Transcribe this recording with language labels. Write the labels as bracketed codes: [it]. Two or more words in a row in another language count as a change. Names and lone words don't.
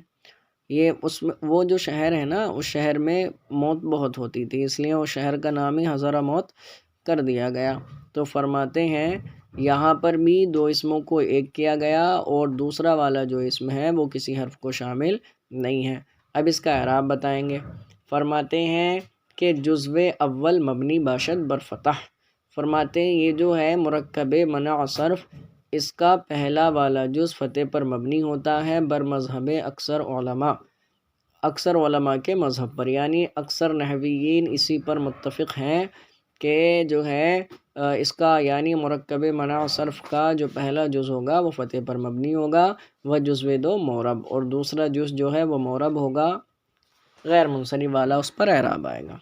[ur] یہ اس میں وہ جو شہر ہے نا، اس شہر میں موت بہت ہوتی تھی، اس لیے اس شہر کا نام ہی حضر موت کر دیا گیا۔ تو فرماتے ہیں یہاں پر بھی دو اسموں کو ایک کیا گیا، اور دوسرا والا جو اسم ہے وہ کسی حرف کو شامل نہیں ہے۔ اب اس کا اعراب بتائیں گے۔ فرماتے ہیں کہ [fa] جزو اول مبنی باشد برفتح، [ur] فرماتے ہیں یہ جو ہے مرکب منع صرف، اس کا پہلا والا جز فتح پر مبنی ہوتا ہے، [fa] بر مذہب [ur] اکثر علماء کے مذہب پر، یعنی اکثر نحویین اسی پر متفق ہیں کہ جو ہے اس کا یعنی مرکب منع صرف کا جو پہلا جز ہوگا وہ فتح پر مبنی ہوگا، [fa] وہ جزو دو مورب، [ur] اور دوسرا جز جو ہے وہ مورب ہوگا، غیر منصرف والا، اس پر اعراب آئے گا۔